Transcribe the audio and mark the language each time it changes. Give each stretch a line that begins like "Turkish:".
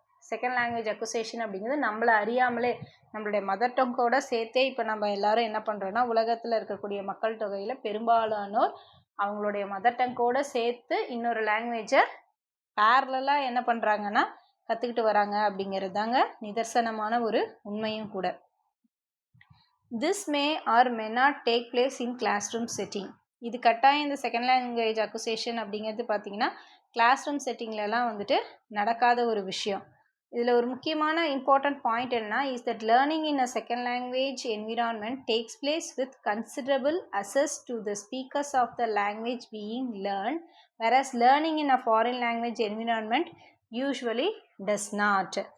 Tamil: Second language acquisition அப்படிங்கிறது நம்மளை அறியாமலே நம்மளுடைய மதர் டங்கோட சேர்த்தே இப்போ நம்ம எல்லாரும் என்ன பண்ணுறோன்னா உலகத்தில் இருக்கக்கூடிய மக்கள் தொகையில் பெரும்பாலானோர் அவங்களுடைய மதர் டங்கோட சேர்த்து இன்னொரு லாங்குவேஜை பேரலாக என்ன பண்ணுறாங்கன்னா கற்றுக்கிட்டு வராங்க அப்படிங்கிறது தாங்க நிதர்சனமான ஒரு உண்மையும் கூட.
English: This may or may not take place in classroom setting.
Tamil: இது கட்டாயம் இந்த செகண்ட் லாங்குவேஜ் அக்விசேஷன் அப்படிங்கிறது பார்த்தீங்கன்னா கிளாஸ் ரூம் செட்டிங்லலாம் வந்துட்டு நடக்காத ஒரு விஷயம். இதில் ஒரு முக்கியமான இம்பார்ட்டன்ட் பாயிண்ட் என்னன்னா
English: Is that learning in a second language environment takes place with considerable access to the speakers of the language being learn, whereas learning in a foreign language environment usually does not.